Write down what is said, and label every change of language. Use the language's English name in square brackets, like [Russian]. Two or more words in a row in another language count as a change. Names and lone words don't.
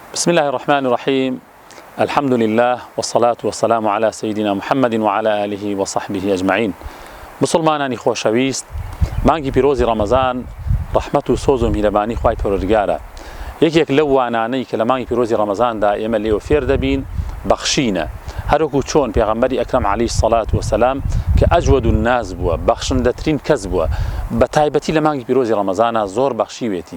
[Arabic] بسم الله الرحمن الرحيم. الحمد لله والصلاة والسلام على سيدنا محمد وعلى آله وصحبه أجمعين. [Central Kurdish] مسلمانانی خوشویست، مانگی پیروزی رمضان رحمت و سوز و میهرەبانی خوای پەروەردگارە. یەکێک لەو وانانەی کە لە مانگی پیرۆزی ڕەمەزاندا ئێمە لێوە فێر دەبین بەخشینە. هەروەکو چۆن پێغەمبەری ئەکرەم [Arabic] عەلەیهی السەڵات وەسەلام [Central Kurdish] کە [Arabic] ئەجوەد الناس [Central Kurdish] بووە، بەخشندەترین کەس بووە، بە تایبەتی لە مانگی پیرۆزی ڕەمەزانە زۆر بەخشیوێتی.